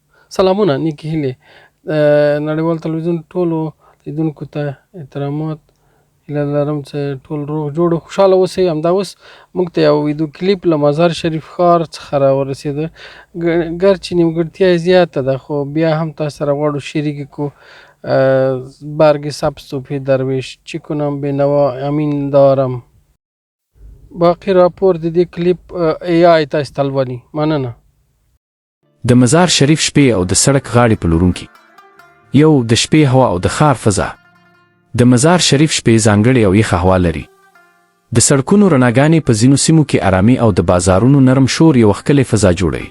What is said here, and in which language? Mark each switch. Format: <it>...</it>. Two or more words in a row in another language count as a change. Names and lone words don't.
<ps>سلامونه نیکې هیلې نړیوال تلویزیون ټولو لیدونکو ته احترامات هیله لرم چې ټول روغ جوړ او خوشحاله اوسئ. همدا اوس موږ ته یو ویډیو کلیپ له مزار شریف ښار څخه راورسېده. ګرچې نیمګړتیا یې زیاته ده خو بیا هم تاسو سره غواړو شریک کړو.</ps> <fa>برگ سبز توفی درویش چی کنم به نوا امین دارم.</fa> <ps>باقی راپور د دې کلیپ ای آی تاسو ته لولي. مننه. د مزار شریف شپې او د سړک غاړې پلورونکي. یو د شپې هوا او د ښار فضا. د مزار شریف شپې ځانګړې او یخه هوا لري. د سړکونو رڼاګانې په ځینو سیمو کې آرامي او د بازارونو نرم شور یو ښکلې فضا جوړوي.</ps>